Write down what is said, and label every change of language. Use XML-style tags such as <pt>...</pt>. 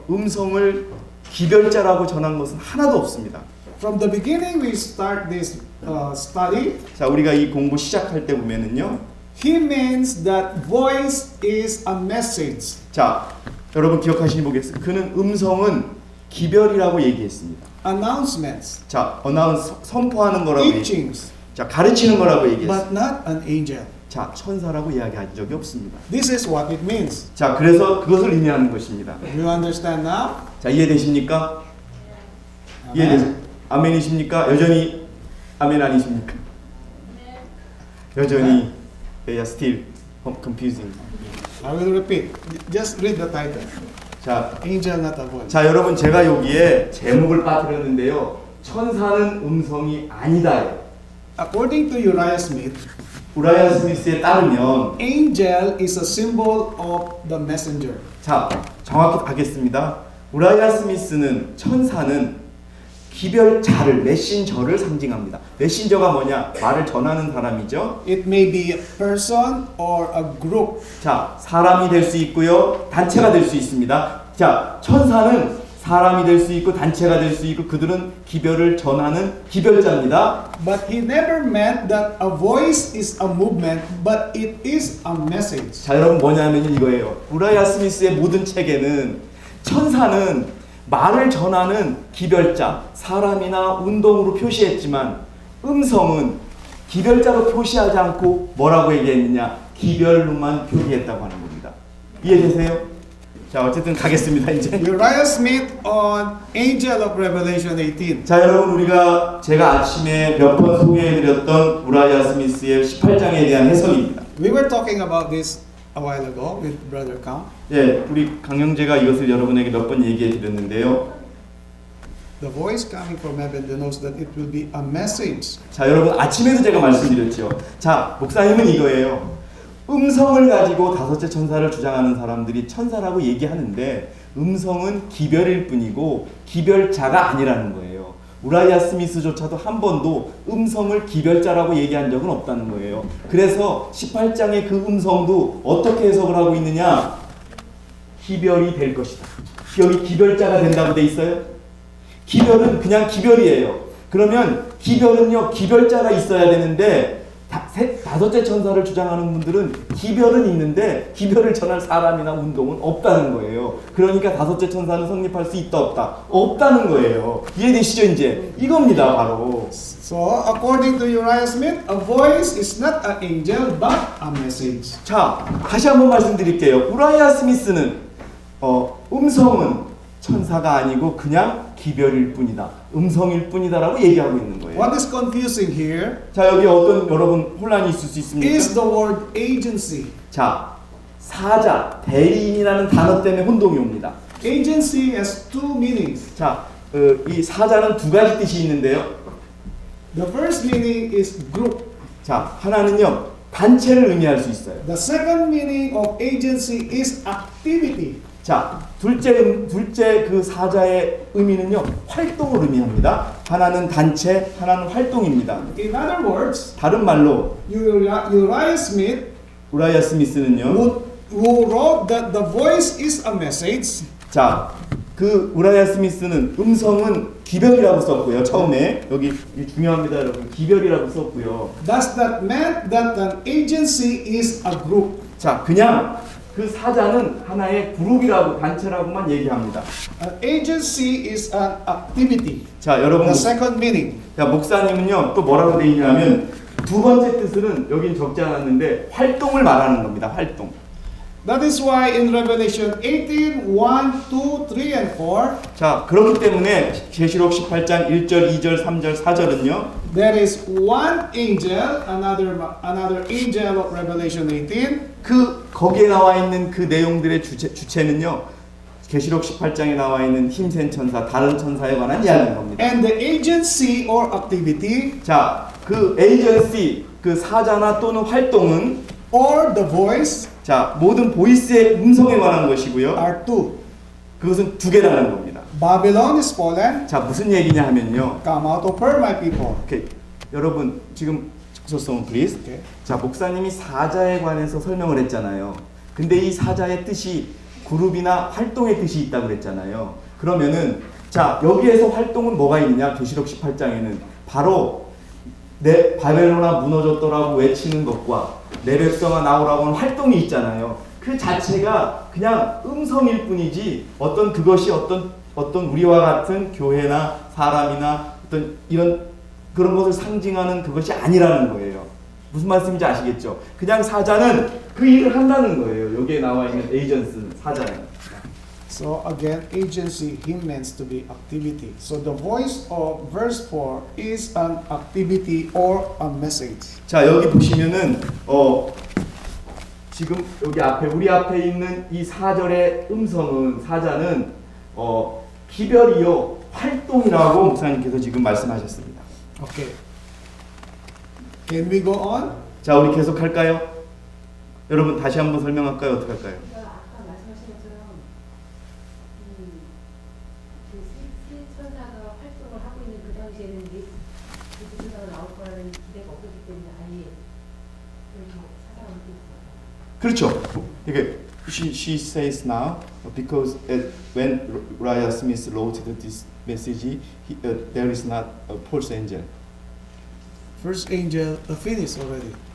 <ko>음성을 기별자라고 전한 것은 하나도 없습니다.</ko> <en>From the beginning we start this study.</en> <ko>자, 우리가 이 공부 시작할 때 보면은요.</ko> <en>He means that voice is a message.</en> <ko>자, 여러분 기억하시니 보겠습니다. 그는 음성은 기별이라고 얘기했습니다.</ko> <en>Announcements,</en> <ko>자, 어나운스 선포하는 거라고</ko> <en>teachings,</en> <ko>자, 가르치는 거라고 얘기했습니다.</ko> <en>but not an angel.</en> <ko>자, 천사라고 이야기한 적이 없습니다.</ko> <en>This is what it means.</en> <ko>자, 그래서 그것을 의미하는 것입니다.</ko> <en>Do you understand now?</en> <ko>자, 이해되십니까?</ko> <en>Amen.</en> <ko>이해되세요? 아멘이십니까? 여전히 아멘 아니십니까? 여전히</ko> <en>they are still confusing. I will repeat. Just read the title.</en> <ko>자,</ko> <en>Angel, not a voice.</en> <ko>자, 여러분 제가 여기에 제목을 빠뜨렸는데요. 천사는 음성이 아니다예요.</ko> <en>According to Uriah Smith,</en> <ko>우라야 스미스에 따르면</ko> <en>angel is a symbol of the messenger.</en> <ko>자, 정확히 가겠습니다. 우라야 스미스는 천사는 기별자를 메신저를 상징합니다. 메신저가 뭐냐? 말을 전하는 사람이죠.</ko> <en>It may be a person or a group.</en> <ko>자, 사람이 될 수 있고요. 단체가 될 수 있습니다. 자, 천사는 사람이 될 수 있고 단체가 될 수 있고 그들은 기별을 전하는 기별자입니다.</ko> <en>But he never meant that a voice is a movement, but it is a message.</en> <ko>자, 여러분 뭐냐면 이거예요. 우라야 스미스의 모든 책에는 천사는 말을 전하는 기별자, 사람이나 운동으로 표시했지만 음성은 기별자로 표시하지 않고 뭐라고 얘기했느냐? 기별로만 표기했다고 하는 겁니다. 이해되세요? 자, 어쨌든 가겠습니다. 이제.</ko> <en>Uriah Smith on Angel of Revelation 18.</en> <ko>자, 여러분 우리가 제가 아침에 몇 번 소개해드렸던 우라야 스미스의 18장에 대한 해석입니다.</ko> <en>We were talking about this a while ago with Brother Count.</en> <ko>예, 우리 강영재가 이것을 여러분에게 몇 번 얘기해드렸는데요.</ko> <en>The voice coming from heaven denotes that it will be a message.</en> <ko>자, 여러분 아침에도 제가 말씀드렸죠. 자, 목사님은 이거예요. 음성을 가지고 다섯째 천사를 주장하는 사람들이 천사라고 얘기하는데 음성은 기별일 뿐이고 기별자가 아니라는 거예요. 우라야 스미스조차도 한 번도 음성을 기별자라고 얘기한 적은 없다는 거예요. 그래서 18장의 그 음성도 어떻게 해석을 하고 있느냐? 기별이 될 것이다. 여기 기별자가 된다고 돼 있어요. 기별은 그냥 기별이에요. 그러면 기별은요, 기별자가 있어야 되는데 다섯째 천사를 주장하는 분들은 기별은 있는데 기별을 전할 사람이나 운동은 없다는 거예요. 그러니까 다섯째 천사는 성립할 수 있다 없다? 없다는 거예요. 이해되시죠 이제? 이겁니다 바로.</ko> <en>So, according to Uriah Smith, a voice is not an angel but a message.</en> <ko>자, 다시 한번 말씀드릴게요. 우라야 스미스는 음성은 천사가 아니고 그냥 기별일 뿐이다. 음성일 뿐이다라고 얘기하고 있는 거예요.</ko> <en>What is confusing here</en> <ko>자, 여기 어떤 여러분 혼란이 있을 수 있습니까?</ko> <en>is the word agency.</en> <ko>자, 사자, 대리인이라는 단어 때문에 혼동이 옵니다.</ko> <en>Agency has two meanings.</en> <ko>자, 이 사자는 두 가지 뜻이 있는데요.</ko> <en>The first meaning is group.</en> <ko>자, 하나는요, 단체를 의미할 수 있어요.</ko> <en>The second meaning of agency is activity.</en> <ko>자, 둘째 그 사자의 의미는요, 활동을 의미합니다. 하나는 단체, 하나는 활동입니다.</ko> <en>In other words,</en> <ko>다른 말로</ko> <en>Uriah Smith,</en> <ko>우라야 스미스는요,</ko> <en>who wrote that the voice is a message,</en> <ko>자, 그 우라이아 스미스는 음성은 기별이라고 썼고요. 처음에 여기 중요합니다, 여러분. 기별이라고 썼고요.</ko> <en>Does that mean that an agency is a group?</en> <ko>자, 그냥 그 사자는 하나의 그룹이라고 단체라고만 얘기합니다.</ko> <en>An agency is an activity.</en> <ko>자, 여러분.</ko> <en>The second meaning.</en> <ko>자, 목사님은요 또 뭐라고 돼 있냐면 두 번째 뜻은 여긴 적지 않았는데 활동을 말하는 겁니다. 활동.</ko> <en>That is why in Revelation 18, 1, 2, 3, and 4,</en> <ko>자, 그렇기 때문에 계시록 18장 1절, 2절, 3절, 4절은요.</ko> <en>there is one angel, another angel of Revelation 18,</en> <ko>그 거기에 나와 있는 그 내용들의 주체는요. 계시록 18장에 나와 있는 힘센 천사, 다른 천사에 관한 이야기인 겁니다.</ko> <en>and the agency or activity</en> <ko>자, 그 에이전시, 그 사자나 또는 활동은</ko> <en>or the voice</en> <ko>자, 모든 보이스의 음성에 관한 것이고요.</ko> <en>are two.</en> <ko>그것은 두 개라는 겁니다.</ko> <en>Babylon is fallen,</en> <ko>자, 무슨 얘기냐 하면요.</ko> <en>come out of her, my people. 오케이.</en> <ko>여러분 지금 소송 플리즈.</ko> <en>Okay.</en> <ko>자, 목사님이 사자에 관해서 설명을 했잖아요. 근데 이 사자의 뜻이 그룹이나 활동의 뜻이 있다고 그랬잖아요. 그러면은 자, 여기에서 활동은 뭐가 있느냐? 계시록 18장에는 바로 내 바벨론아 무너졌더라고 외치는 것과 내 백성아 나오라고 하는 활동이 있잖아요. 그 자체가 그냥 음성일 뿐이지 어떤 그것이 어떤 우리와 같은 교회나 사람이나 어떤 이런 그런 것을 상징하는 그것이 아니라는 거예요. 무슨 말씀인지 아시겠죠? 그냥 사자는 그 일을 한다는 거예요. 여기에 나와 있는 에이전스 사자는.</ko> <en>So again, agency here means to be activity. So the voice of verse 4 is an activity or a message.</en> <ko>자, 여기 보시면은 지금 여기 앞에 우리 앞에 있는 이 4절의 음성은 사자는 기별이요 활동이라고 목사님께서 지금 말씀하셨습니다.</ko> <en>Okay. Can we go on?</en> <ko>자, 우리 계속 할까요? 여러분 다시 한번 설명할까요? 어떻게 할까요? 아까 말씀하신 것처럼 그 천사가 활동을 하고 있는 그 당시에는 그 천사가 나올 거라는 기대가 없었기 때문에 아예 이렇게 사람을 그렇죠. 이게</ko> <en>she says now because when Uriah Smith wrote this message, there is not a false angel. First angel finished already.</en>